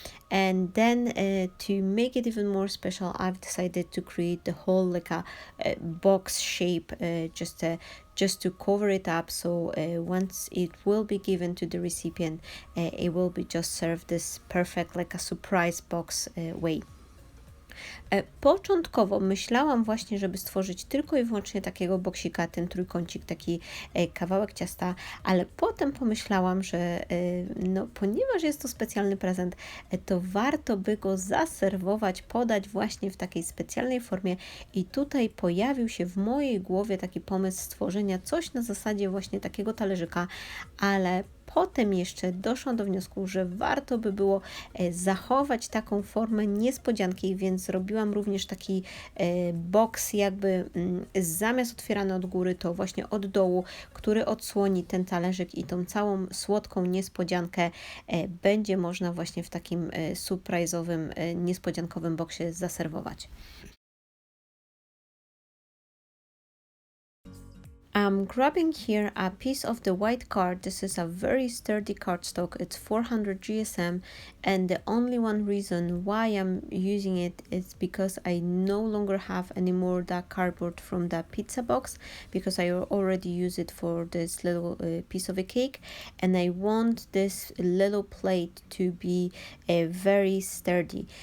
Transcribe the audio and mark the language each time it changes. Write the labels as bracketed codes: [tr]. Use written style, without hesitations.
[en] And then to make it even more special, I've decided to create the whole like a box shape, just to cover it up. So once it will be given to the recipient, it will be just served this perfect like a surprise box way. [pl] Początkowo myślałam właśnie, żeby stworzyć tylko i wyłącznie takiego boksika, ten trójkącik, taki kawałek ciasta, ale potem pomyślałam, że ponieważ jest to specjalny prezent, to warto by go zaserwować, podać właśnie w takiej specjalnej formie i tutaj pojawił się w mojej głowie taki pomysł stworzenia coś na zasadzie właśnie takiego talerzyka, ale potem jeszcze doszłam do wniosku, że warto by było zachować taką formę niespodzianki, więc zrobiłam również taki boks jakby zamiast otwierany od góry, to właśnie od dołu, który odsłoni ten talerzyk i tą całą słodką niespodziankę będzie można właśnie w takim surprise'owym, niespodziankowym boksie zaserwować. [en] I'm grabbing here a piece of the white card. This is a very sturdy cardstock. It's 400 GSM, and the only one reason why I'm using it is because I no longer have anymore that cardboard from that pizza box, because I already use it for this little piece of a cake, and I want this little plate to be very sturdy.